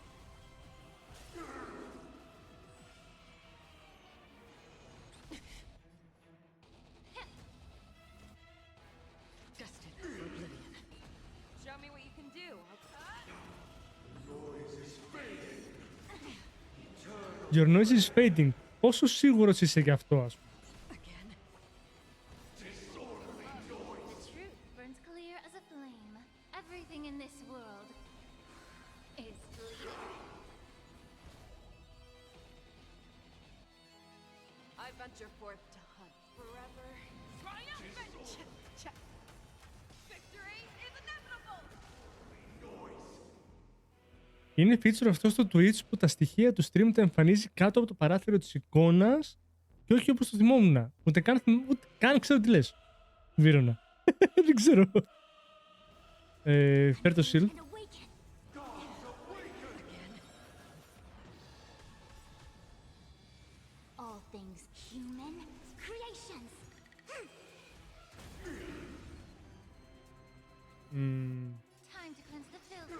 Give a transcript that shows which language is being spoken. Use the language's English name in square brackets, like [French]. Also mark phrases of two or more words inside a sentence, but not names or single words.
[English] Destined for oblivion. Show me what you can do. Your noise is fading. [Greek] Πόσο σίγουρος είσαι γι' αυτό, ας πούμε. [English] Again. The truth burns clear as a flame. Everything in this world is bleeding. I venture forth to hunt forever triumphant. Victory is inevitable. [Greek] Είναι feature αυτό στο Twitch που τα στοιχεία του stream τα εμφανίζει κάτω από το παράθυρο της εικόνας και όχι όπως το θυμόμουν. Ούτε καν ξέρω τι λες. Βίρονα. Δεν ξέρω. Φέρ το shield. [English] And awaken. All things human creations. Μμμ. Time to cleanse the filth.